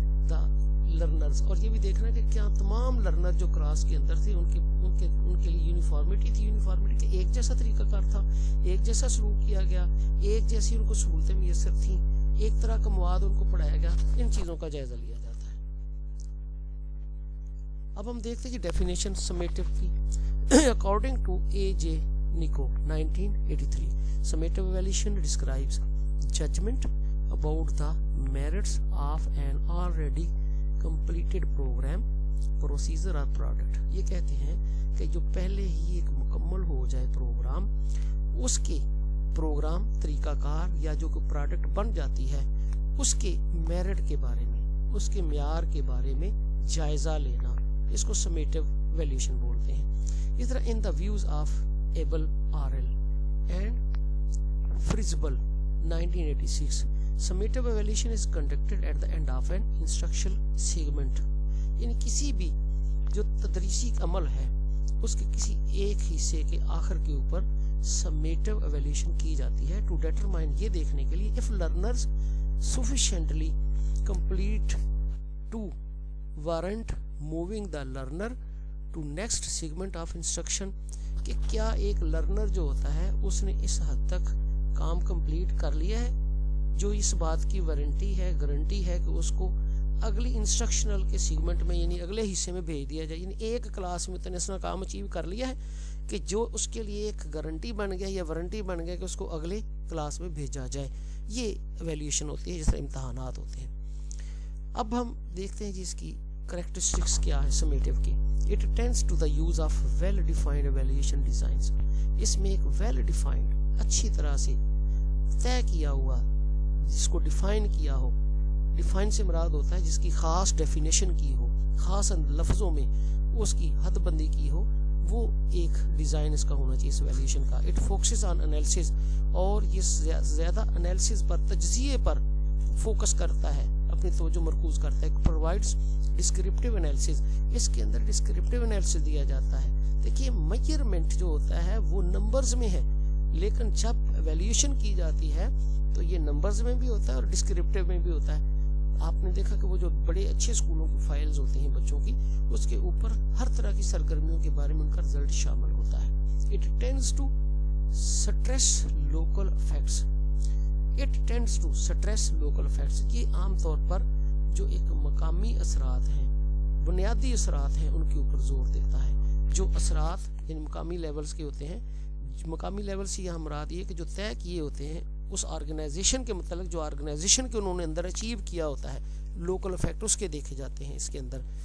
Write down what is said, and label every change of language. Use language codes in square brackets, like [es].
[ur] دا learners, اور یہ بھی دیکھنا کہ کیا تمام لرنر جو کلاس کے اندر تھے ان کے لیے یونیفارمٹی تھی, یونیفارمٹی کا ایک جیسا طریقہ کار تھا, ایک جیسا سلوک کیا گیا, ایک جیسی ان کو سہولتیں میسر تھیں, ایک طرح کا مواد ان کو پڑھایا گیا. ان چیزوں کا جائزہ لیا جاتا ہے. اب ہم دیکھتے ہیں کہ ڈیفینیشن سمیٹو کی. [en] According to A J Nitko 1983, summative evaluation describes judgment about the merits of an already completed program, procedure or product. [ur] یہ کہتے ہیں کہ جو پہلے ہی ایک مکمل ہو جائے پروگرام, اس کے پروگرام طریقہ کار یا جو کوئی پروڈکٹ بن جاتی ہے اس کے میرٹ کے بارے میں, اس کے معیار کے بارے میں جائزہ لینا, اس کو سمیٹو ایویلیوشن بولتے ہیں. اس طرح [en] In the views of Ebel آرل and Frisbie 1986, summative evaluation is conducted at the end of an instructional segment. [ur] یعنی کسی بھی جو تدریسی عمل ہے اس کے کسی ایک حصے کے آخر کے اوپر summative evaluation کی جاتی ہے [en] to determine, [ur] یہ دیکھنے کے لیے [en] if learners sufficiently complete to warrant moving the learner to next segment of instruction, [ur] کہ کیا ایک لرنر جو ہوتا ہے اس نے اس حد تک کام کمپلیٹ کر لیا ہے جو اس بات کی وارنٹی ہے, گارنٹی ہے کہ اس کو اگلی انسٹرکشنل کے سیگمنٹ میں یعنی اگلے حصے میں بھیج دیا جائے. یعنی ایک کلاس میں اتنا اس نے کام اچیو کر لیا ہے کہ جو اس کے لیے ایک گارنٹی بن گیا یا وارنٹی بن گیا کہ اس کو اگلے کلاس میں بھیجا جائے. یہ ایویلیوشن ہوتی ہے جس طرح امتحانات ہوتے ہیں. اب ہم دیکھتے ہیں جی اس کی کریکٹرسٹکس کیا ہے سمیٹیو کی. [en] It tends to the use of well-defined evaluation designs. [ur] اس میں ایک well-defined, اچھی طرح سے طے کیا ہوا, جس کو ڈیفائن کیا ہو. ڈیفائن سے مراد ہوتا ہے جس کی خاص ڈیفینیشن کی ہو, خاص لفظوں میں اس کی حد بندی کی ہو, وہ ایک ڈیزائن اس کا ہونا چاہیے اس ایویلیوشن کا. [en] It focuses on analysis, [ur] اور یہ زیادہ انالیسس پر, تجزیے پر فوکس کرتا ہے, اپنی توجہ مرکوز کرتا ہے. [en] Provides descriptive analysis, [ur] اس کے اندر descriptive analysis دیا جاتا ہے. دیکھیے میجرمنٹ جو ہوتا ہے وہ نمبرز میں ہے, لیکن جب ایویلیوشن کی جاتی ہے تو یہ نمبرز میں بھی ہوتا ہے اور ڈسکرپٹیو میں بھی ہوتا ہے. آپ نے دیکھا کہ وہ جو بڑے اچھے اسکولوں کی فائلز ہوتی ہیں بچوں کی, اس کے اوپر ہر طرح کی سرگرمیوں کے بارے میں ان کا رزلٹ شامل ہوتا ہے. [en] It tends to stress local effects. It tends to stress local effects. [ur] یہ عام طور پر جو ایک مقامی اثرات ہیں, بنیادی اثرات ہیں, ان کے اوپر زور دیتا ہے. جو اثرات یعنی مقامی لیولز کے ہوتے ہیں, مقامی لیول سے یہ مراد یہ کہ جو طے کیے ہوتے ہیں اس آرگنائزیشن کے متعلق, جو آرگنائزیشن کے انہوں نے اندر اچیو کیا ہوتا ہے, لوکل افیکٹ اس کے دیکھے جاتے ہیں اس کے اندر.